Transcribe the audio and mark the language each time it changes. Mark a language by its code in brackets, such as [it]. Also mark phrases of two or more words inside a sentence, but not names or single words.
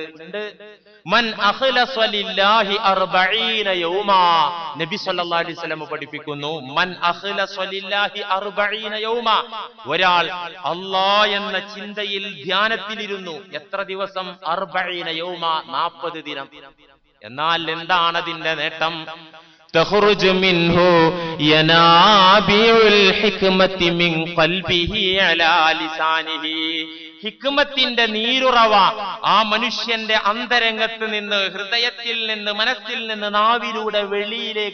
[ar] من أخلص لله 40 يوما. [ml] നബി [ar] صلى الله عليه وسلم [ml] പഠിപ്പിക്കുന്നു, [ar] من أخلص لله 40 يوما. [ml] ഒരാൾ അല്ലാഹ് എന്ന ചിന്തയിൽ ധ്യാനത്തിലിരുന്നു. എത്ര ദിവസം? 40 യൗമാ, 40 ദിനം. എന്നാൽ എന്താണ് അതിന്റെ നേട്ടം? [ar] تخرج منه ينابيع الحكمة من قلبه على لسانه. [ml] ഹിക്മത്തിന്റെ നീരുറവ ആ മനുഷ്യന്റെ അന്തരംഗത്ത് നിന്ന്, ഹൃദയത്തിൽ നിന്ന്, മനസ്സിൽ നിന്ന് നാവിലൂടെ വെളിയിലേക്ക്